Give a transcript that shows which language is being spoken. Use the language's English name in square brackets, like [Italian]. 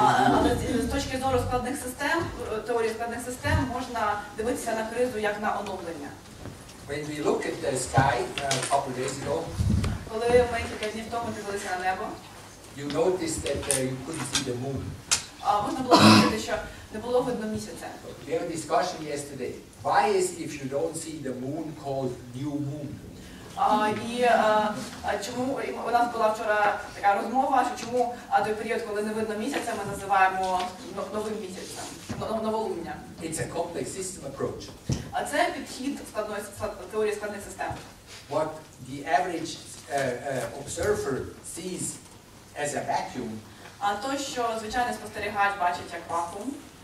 [Ukrainian] Але з точки зору складних систем, теорії складних систем, можна дивитися на кризу як на оновлення. [English] When we look at the sky a couple of days ago, [Ukrainian] Коли ми кілька днів тому дивилися на небо, [English] you noticed that you couldn't see the moon. [Ukrainian] Можна було помітити, що не було видно місяця. [English] We had a discussion yesterday. Why is if you don't see the moon called new moon? [Ukrainian] І чому у нас була вчора така розмова, що чому той період, коли не видно місяця, ми називаємо новим місяцем, новолуння. [English] It's a complex system approach. [Ukrainian] А це підхід теорії складних систем. [English] What the average observer sees as a vacuum [Ukrainian] То, що звичайний спостерігач бачить як вакуум,